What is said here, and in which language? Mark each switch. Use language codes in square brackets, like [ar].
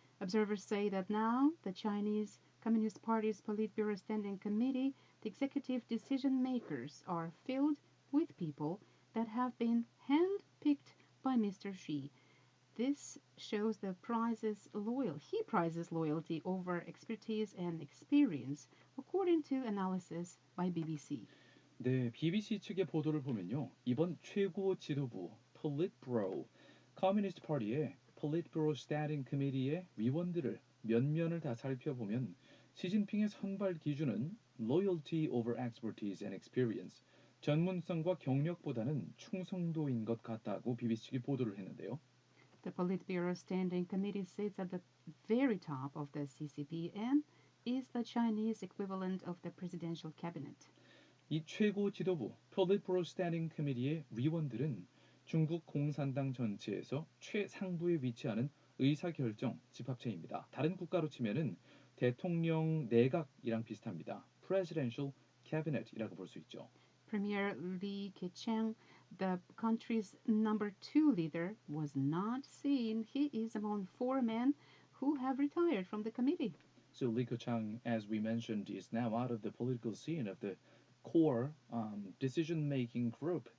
[en] Observers say that now the Chinese Communist Party's Politburo Standing Committee, the executive decision makers, are filled with people that have been hand-picked by Mr. Xi. This shows he prizes loyalty over expertise and experience, according to analysis by BBC. [ko] 네, BBC 측의 보도를 보면요. 이번 최고 지도부 Politburo 커뮤니스트 파티의 Politburo Standing Committee의 위원들을 면면을 다 살펴보면 시진핑의 선발 기준은 [en] loyalty over expertise and experience, [ko] 전문성과 경력보다는 충성도인 것 같다고 BBC 측이 보도를 했는데요. [en] The Politburo Standing Committee sits at the very top of the CCP and is the Chinese equivalent of the presidential cabinet. [ko] 이 최고 지도부 Politburo Standing Committee의 위원들은 중국 공산당 전체에서 최상부에 위치하는 의사결정 집합체입니다. 다른 국가로 치면은 대통령 내각이랑 비슷합니다. Presidential Cabinet이라고 볼 수 있죠. [en] Premier Li Keqiang, the country's number 2 leader, was not seen. He is among 4 men who have retired from the committee. So Li Keqiang, as we mentioned, is now out of the political scene of the core decision-making group.